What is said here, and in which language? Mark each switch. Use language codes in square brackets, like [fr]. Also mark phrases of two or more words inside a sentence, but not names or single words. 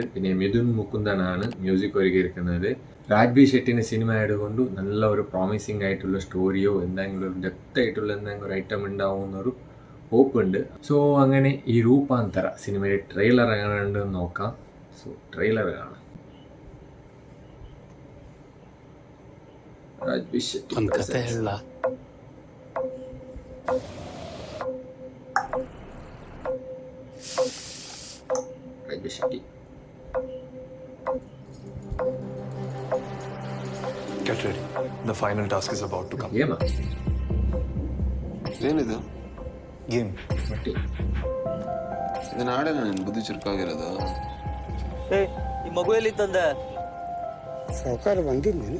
[ml] പിന്നെ മിഥുൻ മുകുന്ദനാണ് മ്യൂസിക് ഒരുക്കിയിരിക്കുന്നത്. രാജ്ബി ഷെട്ടിൻ്റെ സിനിമ ആയതുകൊണ്ട് നല്ല ഒരു പ്രോമിസിങ് ആയിട്ടുള്ള സ്റ്റോറിയോ എന്തെങ്കിലും ഒരു ഡെപ്ത് ആയിട്ടുള്ള എന്തെങ്കിലും ഒരു ഐറ്റം ഉണ്ടാവുമെന്നൊരു ഹോപ്പ് ഉണ്ട്. സോ അങ്ങനെ ഈ രൂപാന്തര സിനിമയുടെ ട്രെയിലർ എങ്ങനെ ഉണ്ടെന്ന് നോക്കാം. സോ ട്രെയിലർ കാണാം. [kn] ರಾಜ್ಬಿ ಶೆಟ್ಟಿ ಒಂದ್ ಕತೆ ಹೇಳ. ರಾಜ್ಬಿ ಶೆಟ್ಟಿ [en] Get ready. The final task is about to come. [kn] ಗೇಮ ಏನಿದು Game. ಮಟ್ಟಿ ಇದನ್ನ ಆಡೋಣ ನಿನ್ ಬುದ್ಧಿ ಚುರುಕಾಗಿರೋದು. ಈ ಮಗು ಎಲ್ಲಿ ತಂದೆ ಸಾವುಕಾರ ಬಂದಿಲ್ಲ